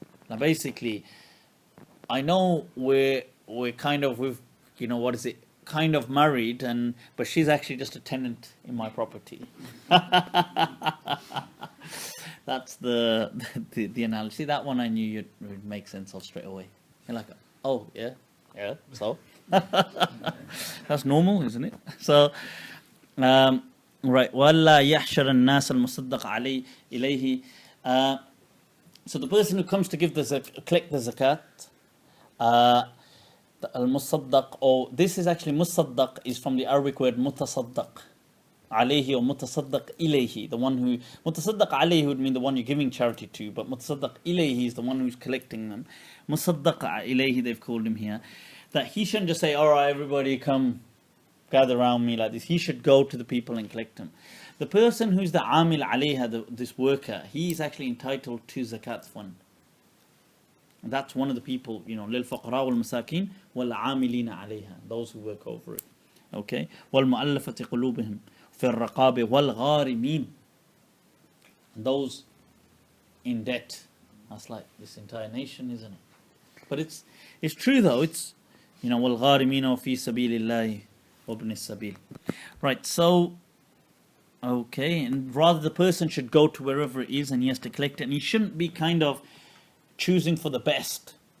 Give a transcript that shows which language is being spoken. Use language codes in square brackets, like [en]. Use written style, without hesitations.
[en] Now basically, I know we're kind of, kind of married, but she's actually just a tenant in my property. That's the analogy. That one I knew would make sense of straight away. You're like, oh yeah, so that's normal, isn't it? So right, [ar] وَلَا يَحْشَرَ النَّاسَ الْمُصَدَّقَ إِلَيْهِ. [en] So the person who comes to collect the zakat, al-musaddaq, or this is actually musaddaq, is from the Arabic word mutasaddaq alayhi, or mutasaddaq ilayhi. The one who, mutasaddaq alayhi would mean the one you're giving charity to, but mutasaddaq ilayhi is the one who's collecting them. Musaddaq ilayhi, they've called him here. That he shouldn't just say, alright everybody come gather around me like this. He should go to the people and collect them. The person who's the amil alayha, this worker, he is actually entitled to zakat fund. And that's one of the people, [ar] لِلْفَقْرَاءِ وَالْمَسَاكِينَ وَالْعَامِلِينَ عَلَيْهَا, [en] those who work over it. Okay? [ar] وَالْمُؤَلَّفَةِ قُلُوبِهِمْ فِي الرَّقَابِ وَالْغَارِمِينَ, [en] those in debt. That's like this entire nation, isn't it? But it's true though. It's, [ar] وَالْغَارِمِينَ وَفِي سَبِيلِ اللَّهِ وَابْنِ السَّبِيلِ. [en] Right, so okay, and rather the person should go to wherever it is and he has to collect it, and he shouldn't be kind of choosing for the best.